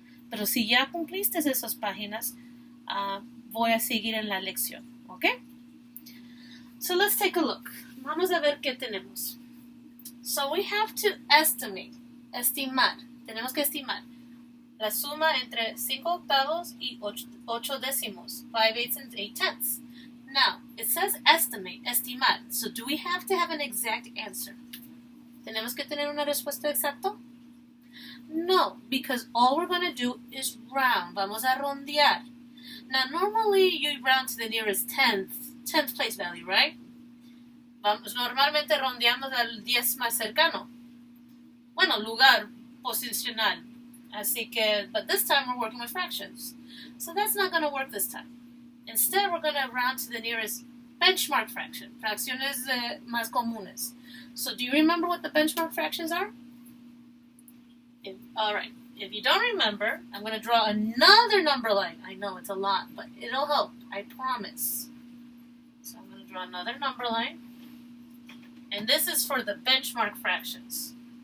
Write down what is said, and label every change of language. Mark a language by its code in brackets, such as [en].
[es] Pero si ya cumpliste esas páginas, voy a seguir en la lección, ¿ok? [en] So let's take a look. [es] Vamos a ver qué tenemos. [en] So we have to [es] estimar. Tenemos que estimar la suma entre 5 octavos y 8 décimos, 5/8 and 8/10. [en] Now, it says estimar. So do we have to have an exact answer? [es] ¿Tenemos que tener una respuesta exacta? [en] No, because all we're going to do is round. [es] Vamos a rondear. [en] Now, normally you round to the nearest 10th place value, right? [es] Normalmente rondeamos al 10 más cercano. Bueno, lugar posicional. Así que, [en] but this time we're working with fractions. So that's not going to work this time. Instead, we're going to round to the nearest benchmark fraction. [es] Fracciones más comunes. [en] So do you remember what the benchmark fractions are? Alright, if you don't remember, I'm going to draw another number line. I know it's a lot, but it'll help. I promise. So I'm going to draw another number line. And this is for the benchmark fractions.